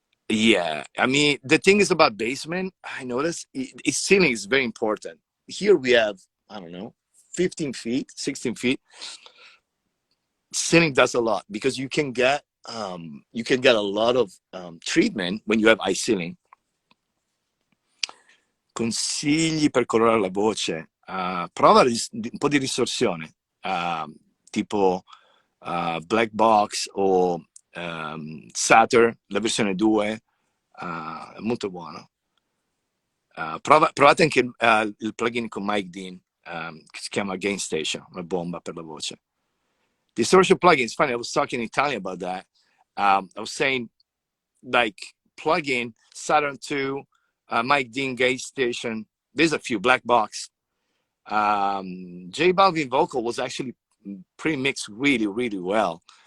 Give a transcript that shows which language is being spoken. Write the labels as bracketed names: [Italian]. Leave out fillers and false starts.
[English] Yeah, I mean, the thing is about basement, I noticed its ceiling is very important. Here we have, I don't know, 15 feet, 16 feet. Ceiling does a lot because you can get a lot of treatment when you have high ceiling. [Italian] Consigli per colorare la voce. Prova un po' di distorsione, tipo Black Box o Saturn, la versione 2, è molto buono. Provate anche il plugin con Mike Dean, che si chiama Gain Station, una bomba per la voce. [English] Distortion plugin, it's funny, I was talking in Italian about that. I was saying, like, plugin, Saturn 2, Mike Dean Gain Station, there's a few, Black Box. J Balvin vocal was actually pre-mixed really, really well.